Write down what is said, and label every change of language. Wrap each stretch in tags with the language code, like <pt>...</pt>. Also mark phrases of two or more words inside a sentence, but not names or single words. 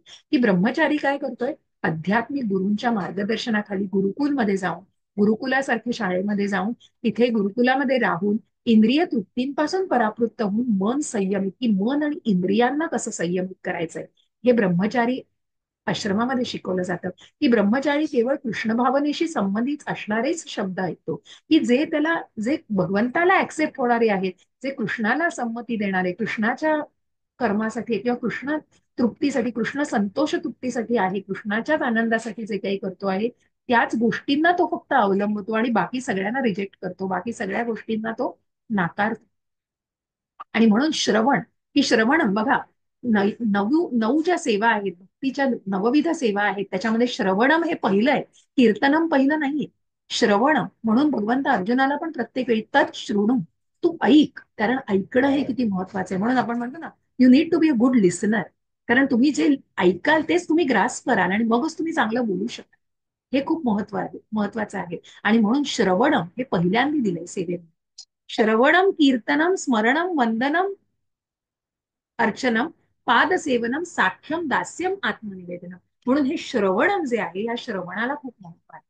<mr>की ब्रह्मचारी काय करतोय, आध्यात्मिक गुरूंच्या मार्गदर्शनाखाली गुरुकुलमध्ये जाऊन, गुरुकुलासारख्या शाळेमध्ये जाऊन, तिथे गुरुकुलामध्ये राहून इंद्रिय तृप्तींपासून परावृत्त होऊन मन संयमित, की मन आणि इंद्रियांना कसं संयमित करायचंय हे ब्रह्मचारी आश्रमामध्ये शिकवलं जातं. की ब्रह्मचारी केवळ कृष्ण भावनेशी संबंधित असणारेच शब्द ऐकतो, की जे भगवंताला ऍक्सेप्ट होणारे आहेत, जे कृष्णाला संमती देणारे, कृष्णाच्या कर्मासाठी किंवा कृष्ण तृप्तीसाठी, कृष्ण संतोष तृप्तीसाठी आहे, कृष्णाच्याच आनंदासाठी जे काही करतो आहे त्याच गोष्टींना तो फक्त अवलंबतो आणि बाकी सगळ्यांना रिजेक्ट करतो, बाकी सगळ्या गोष्टींना तो नाकारतो. आणि म्हणून श्रवण, की श्रवण बघा, नऊ ज्या सेवा आहेत, भक्तीच्या नवविध सेवा आहेत, त्याच्यामध्ये श्रवणम हे पहिलं आहे, कीर्तनम पहिलं नाहीये. श्रवण म्हणून भगवंत अर्जुनाला पण प्रत्येक वेळी</mr> <sa>तत् शृणू,</sa> <mr>तू ऐक, कारण ऐकणं हे किती महत्वाचं आहे. म्हणून आपण म्हणतो ना,</mr> <en>You need to be a good listener,</en> <mr>कारण तुम्ही जे ऐकाल तेच तुम्ही ग्रास्प कराल आणि मगच तुम्ही चांगलं बोलू शकाल. हे खूप महत्वाचं आहे. आणि म्हणून श्रवणम हे पहिल्यांदा दिलंय सेवेत.</mr> <sa>श्रवणम कीर्तनम स्मरणम वंदनम अर्चनम पादसेवनम साख्यम दास्यम आत्मनिवेदनम.</sa> <mr>म्हणून हे श्रवणम जे आहे या श्रवणाला खूप महत्व आहे.</mr>